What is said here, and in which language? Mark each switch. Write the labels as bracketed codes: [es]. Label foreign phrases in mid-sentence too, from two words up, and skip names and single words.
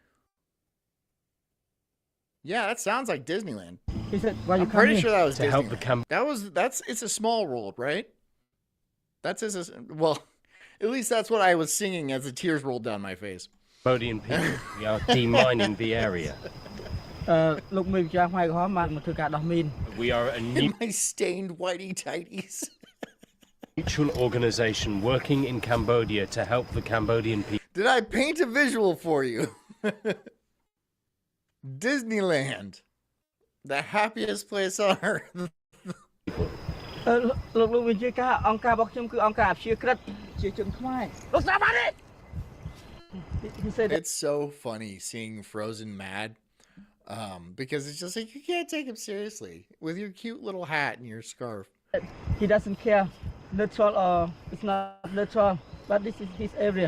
[en] Yeah, that sounds like Disneyland. He said, "Why you I'm come pretty here?" sure that was To help the Disneyland. It's a small world, right? Well, at least that's what I was singing as the tears rolled down my face. Cambodian people. We are demining the area. [km] លោកមេម្ចាស់ផ្នែកក្រហមបានមកធ្វើការដោះមីន [en] We are a In my stained whitey tighties. neutral organization working in Cambodia to help the Cambodian people. Did I paint a visual for you? Disneyland. The happiest place on earth. [km] លោកវិជាការអង្គការរបស់ខ្ញុំគឺអង្គការអព្យាក្រឹតជាជនខ្មែរលោកស្ដាប់បានទេ [en] He said that It's so funny seeing Frozen mad. Because it's just like, you can't take him seriously with your cute little hat and your scarf. he doesn't care neutral or it's not neutral, but this is his area.